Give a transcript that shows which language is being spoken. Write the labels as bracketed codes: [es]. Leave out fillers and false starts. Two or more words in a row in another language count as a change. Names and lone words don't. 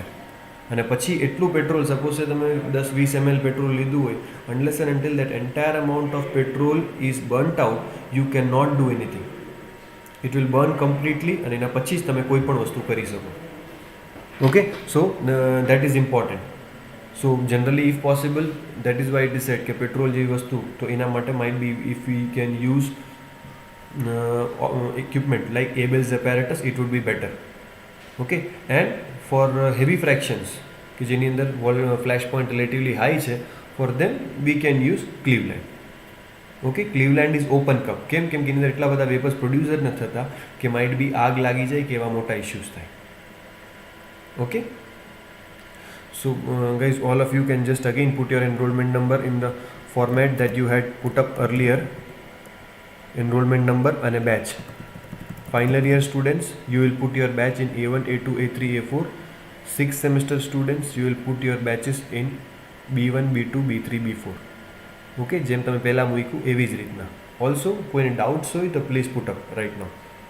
[gu] અને પછી એટલું પેટ્રોલ, સપોઝ તમે 10-20 ml પેટ્રોલ લીધું હોય, [en] unless and until that entire amount of petrol is burnt out, you can not do anything. it will burn completely [gu] અને એના પછી જ તમે કોઈ પણ વસ્તુ કરી શકો. [en] okay, so that is important. so generally if possible, that is why it is said [gu] કે પેટ્રોલ જેવી વસ્તુ તો એના માટે [en] might be if we can use equipment like Abel's apparatus, it would be better. Okay, and for heavy fractions [gu] કે જેની અંદર [en] flash point relatively high છે, for them we can use Cleveland. okay, Cleveland is open cup. કેમ કે એની અંદર એટલા બધા vapours produce જ નથી થતા કે might be આગ લાગી જાય કે એવા મોટા ઇશ્યુઝ થાય. okay, so guys, all of you can just again put your enrollment number in the format that you had put up earlier. Enrollment number and a batch. Final year students, you will put your batch in A1, A2, A3, A4. 6th semester students, you will put your batches in B1, B2, B3, B4. [gu] Okay, જેમ તમે પહેલા મૂક્યું એવી જ રીતના. [en] ઓલ્સો [gu] કોઈને ડાઉટ્સ હોય તો [en] please put up right now.